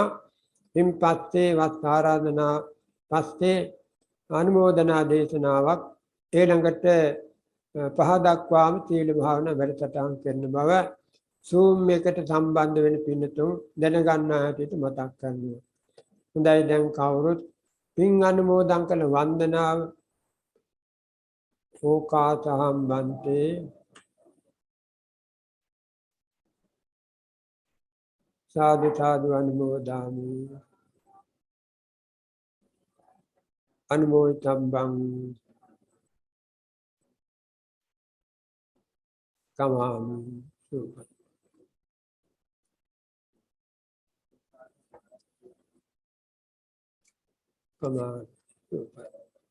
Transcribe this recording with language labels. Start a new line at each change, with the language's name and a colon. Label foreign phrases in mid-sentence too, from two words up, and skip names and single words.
Sinhala: ඉන් පස්සේ වස්ත ආරාධනා පස්සේ අනුමෝදනා දේශනාවක් ඊළඟට පහ දක්වාම සීල භාවනා වැඩසටහන් කරන බව Zoom එකට සම්බන්ධ වෙන පින්නතුන් දැනගන්න හැටියට මතක් කරනවා. හොඳයි දැන් කවුරුත් පින් අනුමෝදන් කළ වන්දනාව
Pali: ඕකාතහම් බන්තේ සාදු සාදු අනුමෝදාමි අනුමෝදිතබ්බං කමාමි සුපත් කමාමි සුපත්